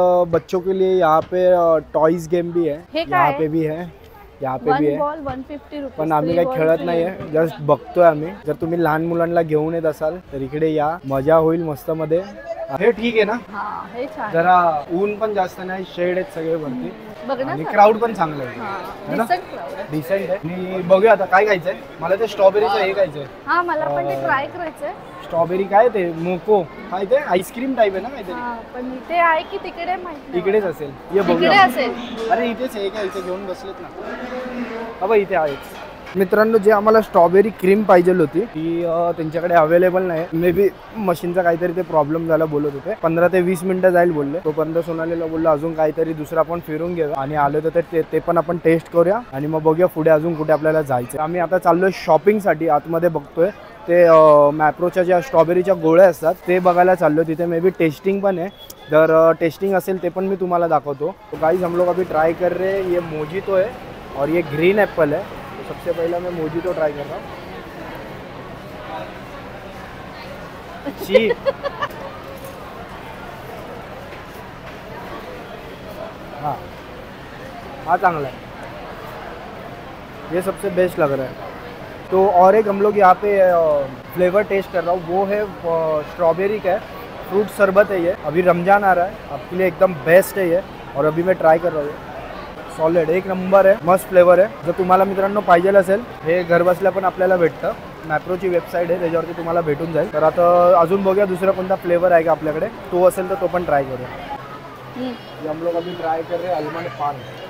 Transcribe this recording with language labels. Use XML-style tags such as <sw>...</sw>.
<hi>बच्चों के लिए यहाँ पे टॉयज गेम भी है.</hi> <mr>हे</mr> <hi>यहाँ</hi> <mr>काय?</mr> <hi>पे भी है यहाँ पे भी</hi> <en>one</en> <mr>आहे. बॉल 150 रुपये. पण आम्ही काही खेळत नाहीये जस्ट बघतोय आम्ही. जर तुम्ही लहान मुलांना घेऊन येत असाल तर इकडे या मजा होईल मस्त मध्ये. हे ठीक आहे ना हा हे छान. जरा ऊन पण जास्त नाही शेड आहेत सगळे वरती बघ ना आणि क्राऊड पण चांगलं आहे</mr> <hi>है ना</hi> <en>decent crowd</en> <mr>आहे. डिसेंट आहे. आणि बघूया आता काय खायचंय. मला ते स्ट्रॉबेरीचं हे खायचंय. हा मला पण ते ट्राय करायचंय. स्ट्रॉबेरी काय ते मोको काय ते आईस्क्रीम टाईप आहे ना काहीतरी. हा पण इथे आहे की तिकडे माहित नाही. इकडेच असेल ये तिकडे बघूया. असेल. अरे इथेच आहे का इथे घेऊन बसलेत ना. अबा इथे आहेच. मित्रांनो जे आम्हाला स्ट्रॉबेरी क्रीम पाहिजे होती ती त्यांच्याकडे अवेलेबल नाही. मे बी मशीनचा काहीतरी ते प्रॉब्लेम झाला बोलत होते. 15 ते 20 मिनिटं जाईल बोलले. तोपर्यंत सोनालीला बोललो अजून काहीतरी दुसरा आपण फिरून घेऊया आणि आलो तर ते पण आपण टेस्ट करूया आणि मग बघूया पुढे अजून कुठे आपल्याला जायचं. आम्ही आता चाललोय शॉपिंगसाठी. आतमध्ये बघतोय ते मॅप्रोच्या ज्या स्ट्रॉबेरीच्या गोळ्या असतात ते बघायला चाललो. तिथे मे बी टेस्टिंग पण आहे. जर टेस्टिंग असेल ते पण मी तुम्हाला दाखवतो.</mr> <hi>तो गाइस हम लोग अभी ट्राई कर रहे हैं. ये मोजितो है और ये ग्रीन एप्पल है. तो सबसे पहला मैं मोजितो ट्राई कर रहा हूँ. ची हाँ हाँ</hi> <mr>चांगला</mr> <hi>है. ये सबसे बेस्ट लग रहा है. तो और एक हम लोग यहाँ पे फ्लेवर टेस्ट कर रहा हूँ वो है स्ट्रॉबेरी का है. फ्रूट शरबत है ये. अभी रमजान आ रहा है आपके लिए एकदम बेस्ट है ये. और अभी मैं ट्राय कर रहा हूँ.</hi> <mr>सॉलिड एक नंबर आहे. मस्त फ्लेवर आहे. जर तुम्हाला मित्रांनो पाहिजे असेल हे घरबसल्या पण आपल्याला भेटतं. मॅप्रोची वेबसाईट आहे त्याच्यावरती तुम्हाला भेटून जाईल. तर आता अजून बघूया दुसरा कोणता फ्लेवर आहे का आपल्याकडे. तो असेल तर तो पण ट्राय करूया.</mr> <hi>हम लोग अभी ट्राय कर रहे आलमंड पान.</hi>